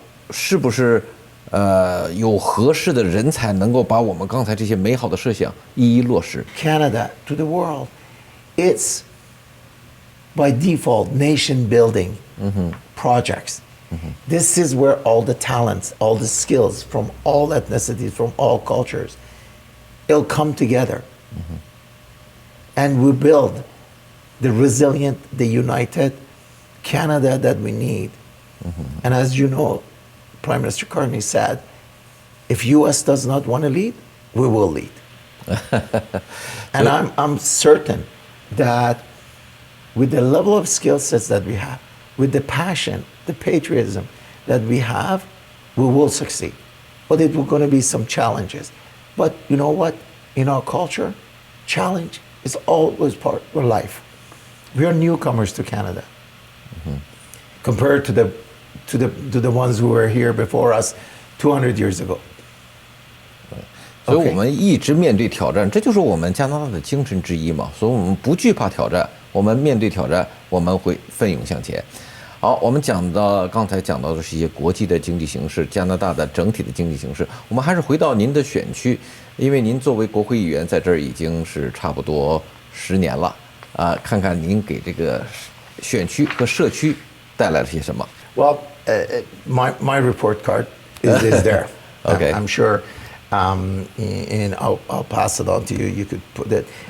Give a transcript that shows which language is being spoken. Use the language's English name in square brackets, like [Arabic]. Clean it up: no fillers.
[Chinese] 是不是有合适的人才能够把我们刚才这些美好的设想一一落实？ [English] Canada to the world, it's by default nation building projects. This is where all the talents, all the skills from all ethnicities, from all cultures, it'll come together. And we build the resilient, the united Canada that we need. And as you know, Prime Minister Carney said, if US does not want to lead, we will lead. And I'm certain that with the level of skill sets that we have, with the passion, the patriotism that we have, we will succeed. But it will going to be some challenges. But you know what? In our culture, challenge is always part of life. We are newcomers to Canada, compared to the ones who were here before us 200 years ago. [Chinese] 所以我们一直面对挑战，这就是我们加拿大的精神之一嘛。所以我们不惧怕挑战，我们面对挑战，我们会奋勇向前。好，我们刚才讲到的是一些国际的经济形势，加拿大的整体的经济形势。我们还是回到您的选区，因为您作为国会议员在这儿已经是差不多10年了啊，看看您给这个选区和社区带来了些什么。 [English] Well, my report card is there. Okay. I'm sure, and I'll pass it on to you. You could put it.